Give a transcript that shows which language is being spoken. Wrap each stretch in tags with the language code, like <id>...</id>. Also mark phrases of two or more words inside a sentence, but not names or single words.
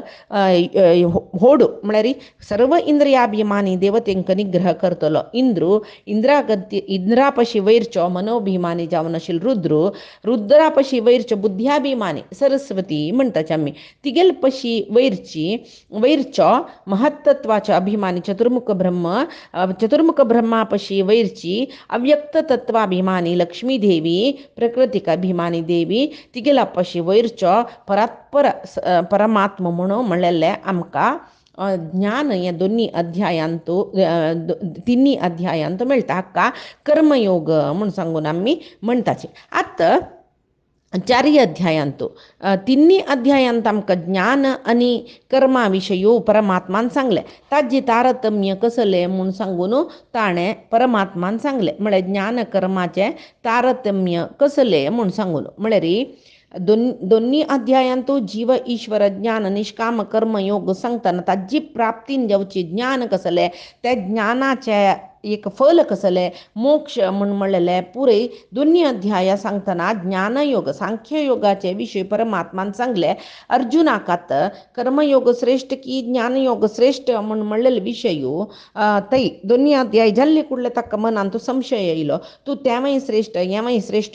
<kok>होड म्हळ्यार सर्व इंद्रियाभिमानी देवतेंक निग्रह करतलो इंद्रा पशी वैरचो मनोभिमानी जावन आशिल्लो रुद्रा पशी वैरचो बुद्ध्याभिमानी सरस्वती म्हणटाचे आमी तिगेल पशी वैरचो महत्तत्वाचो अभिमानी चतुर्मुख ब्रह्मा पशी वैरची अव्यक्त तत्वाभिमानी लक्ष्मी देवी प्रकृतिक अभिमानी देवी तिगेला पशी वैरचो परात्पर परमात्मा म्हणून म्हणलेले आमकां ज्ञान हे दोन्ही अध्यायांत तिन्ही अध्यायांत मेळटा हाका कर्मयोग म्हूण सांगून आमी म्हणटाचे आतां चारय अध्यायांत तिन्ही अध्यायांत आमकां ज्ञान आनी कर्मा विशयी परमात्मान सांगले ताजे तारतम्य कसले म्हूण सांगून ताणें परमात्मान सांगले म्हळ्यार ज्ञान कर्माचे तारतम्य कसले म्हूण सांगून म्हळ्यार दोन्ही अध्यायांत जीव ईश्वर ज्ञान निष्काम कर्म योग सांगतना ताजी प्राप्तीन जावची ज्ञान कसले त्या ज्ञानाचे एक फल कसले मोक्ष म्हूण म्हणलेले पुरे दोन्ही अध्याय सांगतना ज्ञानयोग सांख्ययोगाचे विशय परमात्मान सांगले अर्जुनाकात कर्मयोग श्रेष्ठ की ज्ञानयोग श्रेष्ठ म्हूण म्हणलेले विशय तै दोन्ही अध्याय जाल्ले कुडले ताका मनांत संशय येयलो तूं तेवय श्रेष्ठ हेवय श्रेष्ठ</kok>